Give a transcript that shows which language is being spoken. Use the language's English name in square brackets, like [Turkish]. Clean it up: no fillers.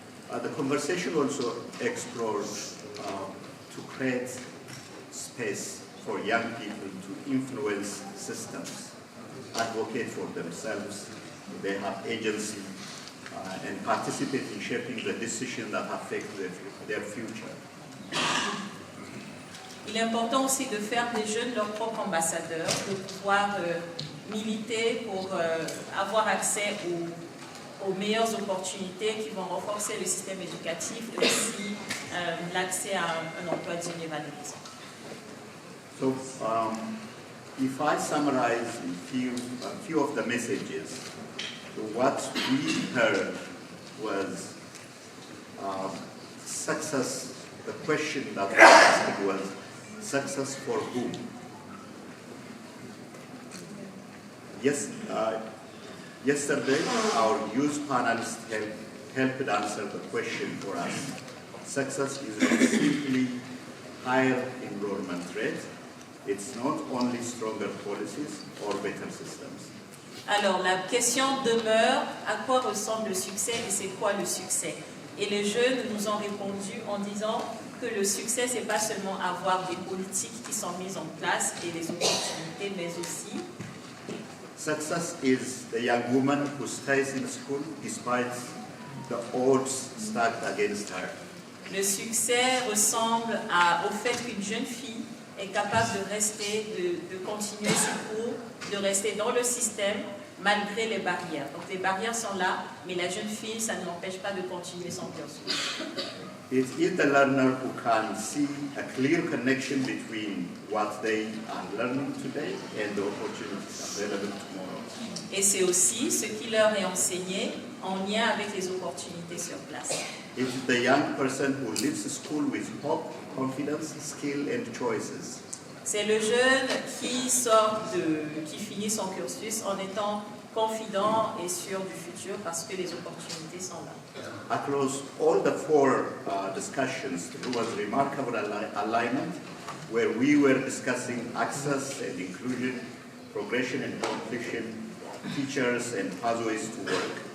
[English] The conversation also explored to create space for young people to influence systems, advocate for themselves, they have agency, and participate in shaping the decisions that affect their future. [French] Il est important aussi de faire des jeunes leurs propres ambassadeurs, de pouvoir militer pour avoir accès aux meilleures opportunités qui vont renforcer le système éducatif et aussi l'accès à un emploi digne et valorisant. [English] So, if I summarize a few of the messages, so what we heard was success. The question that was asked was success for whom? Yes, yesterday our youth panelists helped answer the question for us. Success is not simply higher enrollment rate. It's not only stronger policies or better systems. [French] Alors, la question demeure, à quoi ressemble le succès et c'est quoi le succès? Et les jeunes nous ont répondu en disant que le succès, c'est pas seulement avoir des politiques qui sont mises en place et des opportunités, mais aussi [English] success is the young woman who stays in school despite the odds stacked against her. [French] Le succès ressemble au fait qu'une jeune fille est capable de rester, de continuer ses cours, de rester dans le système malgré les barrières. Donc les barrières sont là, mais la jeune fille, ça ne l'empêche pas de continuer son cursus. [English] It is the learner who can see a clear connection between what they are learning today and the opportunities available tomorrow. [French] Et c'est aussi ce qui leur est enseigné en lien avec les opportunités sur place. [English] It is the young person who leaves school with hope, confidence, skill and choices. [French] C'est le jeune qui qui finit son cursus en étant confident et sûr du futur parce que les opportunités sont là. [English] Across all the four discussions, there was remarkable alignment where we were discussing access and inclusion, progression and completion, teachers and pathways to work.